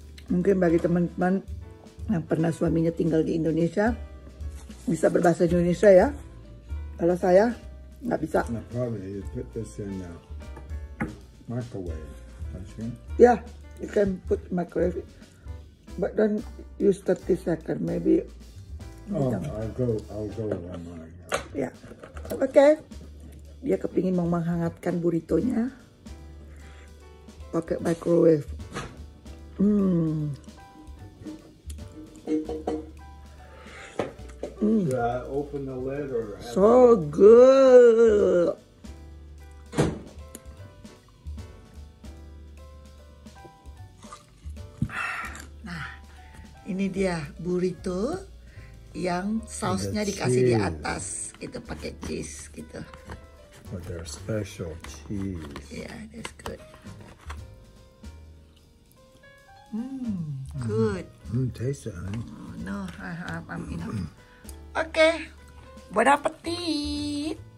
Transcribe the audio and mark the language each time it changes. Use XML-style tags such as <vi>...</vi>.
<id>Mungkin bagi teman-teman yang pernah suaminya tinggal di Indonesia bisa berbahasa Indonesia ya. Kalau saya nggak bisa.</id> <en>No, probably you put this in microwave, don't you? Yeah, you can put microwave, but don't use 30 seconds, maybe. Oh, I'll go 1 minute.</en> <id>Ya, oke. Dia kepingin mau menghangatkan burritonya pakai microwave.</id> <en>Should I open the lid or? So good.</en> <id>Nah, ini dia burrito yang sausnya dikasih di atas, gitu, pakai cheese gitu.</id> <en>With their special cheese. Yeah, that's good. Good. Taste it, honey. Oh, no, I'm enough. Oke, bon appetit.</en>